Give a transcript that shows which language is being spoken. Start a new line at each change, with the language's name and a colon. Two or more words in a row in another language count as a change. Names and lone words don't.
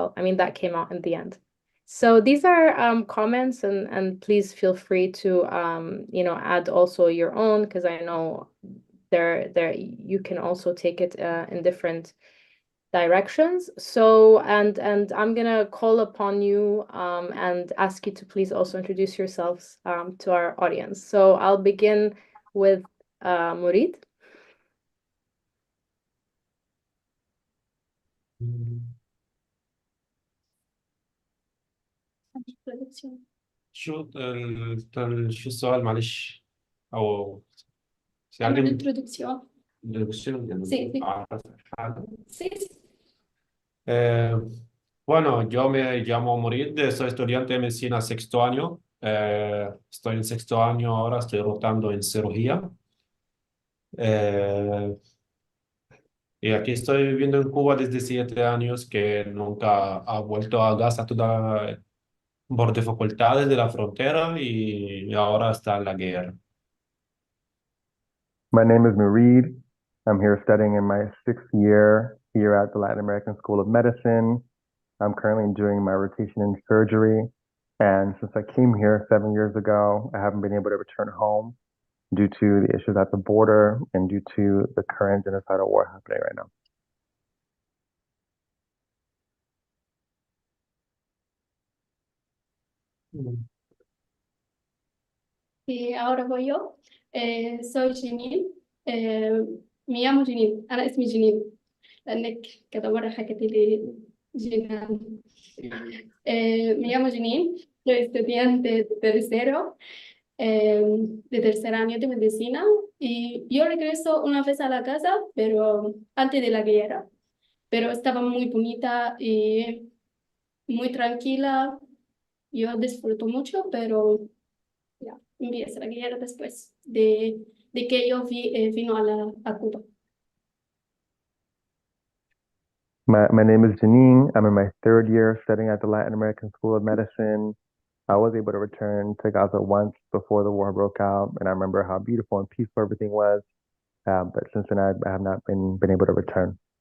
English: I mean, that came out in the end. So these are comments, and please feel free to add also your own, because I know there you can also take it in different directions. So and I'm gonna call upon you and ask you to please also introduce yourselves to our audience. So I'll begin with Murid.
Arabic: شو السؤال معلش او
Spanish: Una introducción. introducción Sí, sí.
Arabic: حاجة.
Spanish: Sí, Bueno, yo me llamo Murid, soy estudiante de medicina sexto año. Estoy en sexto año ahora, estoy rotando en cirugía. Eh, y aquí estoy viviendo en Cuba desde 7 años, que nunca ha vuelto a Gaza toda por dificultades de la frontera y ahora está la guerra.
English: My name is Murid. I'm here studying in my 6th year here at the Latin American School of Medicine. I'm currently doing my rotation in surgery. And since I came here 7 years ago, I haven't been able to return home due to the issues at the border and due to the current genocidal war happening right now.
Spanish: Y ahora voy yo. Soy Jenen. Me llamo Jenen.
Arabic: أنا اسمي جنين لأنك كذا مرة حكيت لي جنان.
Spanish: Me llamo Jenen. Soy estudiante de tercero, de tercer año de medicina. Y yo regreso una vez a la casa, pero antes de la guerra. Pero estaba muy bonita y muy tranquila. Yo disfruto mucho, pero ya, empieza la guerra después de que yo vino a Cuba.
English: My name is Janine. I'm in my 3rd year studying at the Latin American School of Medicine. I was able to return to Gaza once before the war broke out, and I remember how beautiful and peaceful everything was. But since then, I have not been able to return.